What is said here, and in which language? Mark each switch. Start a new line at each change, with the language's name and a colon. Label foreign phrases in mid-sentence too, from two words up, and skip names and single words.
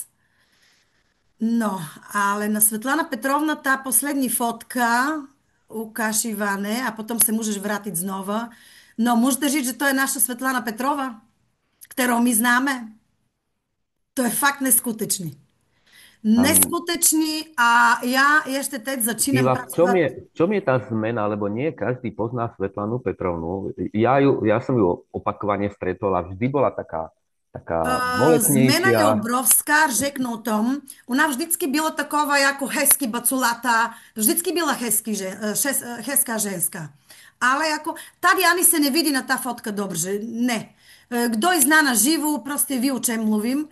Czech: No, ale na Svetlana Petrovna ta poslední fotka, ukáž Ivane, a potom se můžeš vrátit znova. No, můžete říct, že to je naša Svetlana Petrova, kterou my známe. To je fakt neskutečný. Um, Neskutečný a já ještě teď začínám Iva, pracovat.
Slovak: v čom je tá zmena, lebo nie každý pozná Svetlanu Petrovnu. Ja som ju opakovane stretol a vždy bola taká
Czech: Změna je
Slovak: boletnejšia.
Czech: obrovská, řeknu o tom. Ona vždycky byla taková jako hezky baculata, vždycky byla hezká ženská. Ale jako, tady ani se nevidí na ta fotka dobře, ne. Kdo je zná naživu, prostě ví, o čem mluvím.